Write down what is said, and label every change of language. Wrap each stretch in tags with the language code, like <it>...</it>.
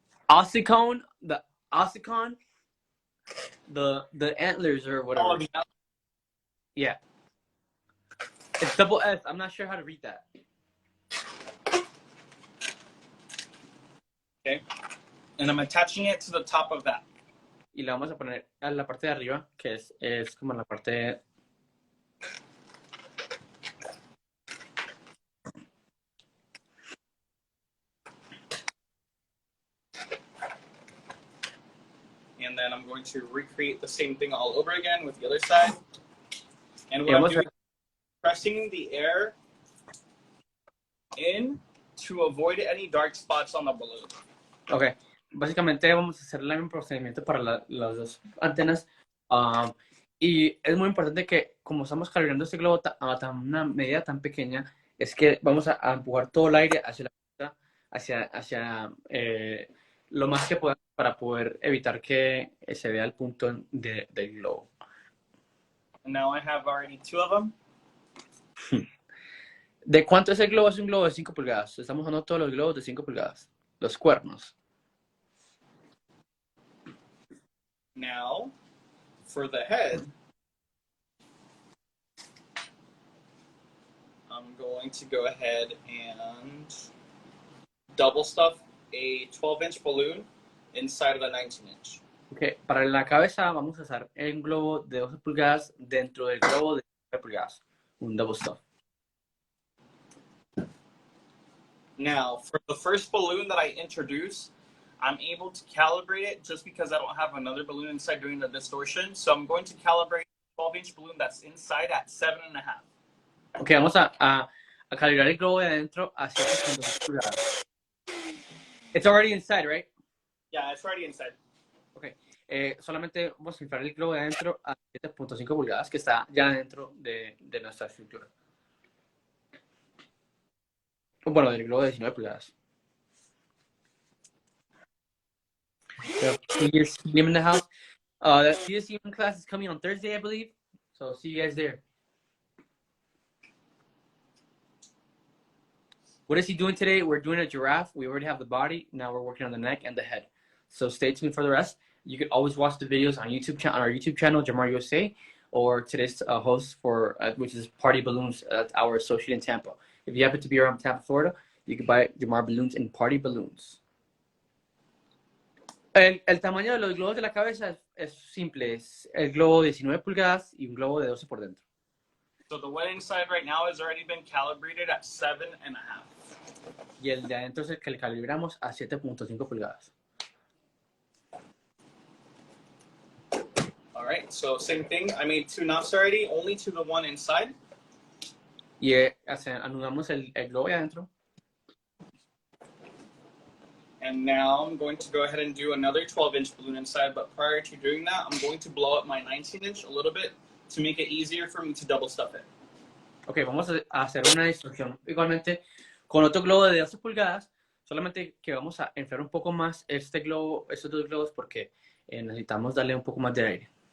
<en>ossicon, the ossicon, the antlers or whatever. Oh, yeah. It's double S. I'm not sure how to read that. Okay. And I'm attaching it to the top of that.</en> <es>Y la vamos a poner a la parte de arriba, que es como la parte...</es> <en>And then I'm going to recreate the same thing all over again with the other side. And what I'm doing is pressing the air in to avoid any dark spots on the balloon.</en> <es>Ok, básicamente vamos a hacer el mismo procedimiento para las dos antenas. Y es muy importante que, como estamos calibrando este globo a una medida tan pequeña, es que vamos a empujar todo el aire hacia la punta, hacia lo más que podamos para poder evitar que se vea el punto del globo.</es> <en>And now I have already 2 of them.</en> <es>¿De cuánto es el globo? Es un globo de 5 pulgadas. Estamos usando todos los globos de 5 pulgadas. Los cuernos.</es> <en>Now, for the head, I'm going to go ahead and double stuff a 12-inch balloon inside of a 19-inch. Okay.</en> <es>Para la cabeza vamos a usar un globo de 12 pulgadas dentro del globo de 9 pulgadas. Un double stuff.</es> <en>Now, for the first balloon that I introduce, I'm able to calibrate it just because I don't have another balloon inside doing the distortion. So I'm going to calibrate a 12-inch balloon that's inside at 7.5.</en> <es>Ok, vamos a calibrar el globo de adentro a 7.5 pulgadas.</es> <en>It's already inside, right? Yeah, it's already inside.</en> <es>Ok, solamente vamos a inflar el globo de adentro a 7.5 pulgadas, que está ya dentro de nuestra estructura. Bueno, del globo de 19 pulgadas.</es> <en>So, TSC in the house. The TSC class is coming on Thursday, I believe. So see you guys there. What is he doing today? We're doing a giraffe. We already have the body. Now we're working on the neck and the head. So stay tuned for the rest. You can always watch the videos on our YouTube channel, Jamar USA, or today's host for which is Party Balloons. That's our associate in Tampa. If you happen to be around Tampa, Florida, you can buy Jamar Balloons and Party Balloons.</en> <es>El tamaño de los globos de la cabeza es simple. Es el globo de 19 pulgadas y un globo de 12 por dentro.</es> <en>So the one inside right now has already been calibrated at 7.5.</en> <es>Y el de adentro es el que le calibramos a 7.5 pulgadas.</es> <en>All right, so same thing. I made 2 knots already, only to the one inside.</en> <es>Y anudamos el globo de adentro.</es> <en>And now I'm going to go ahead and do another 12-inch balloon inside, but prior to doing that, I'm going to blow up my 19-inch a little bit to make it easier for me to double stuff it.</en> <es>Ok, vamos a hacer una distorsión igualmente con otro globo de 12 pulgadas, solamente que vamos a inflar un poco más estos dos globos porque necesitamos darle un poco más de aire.</es>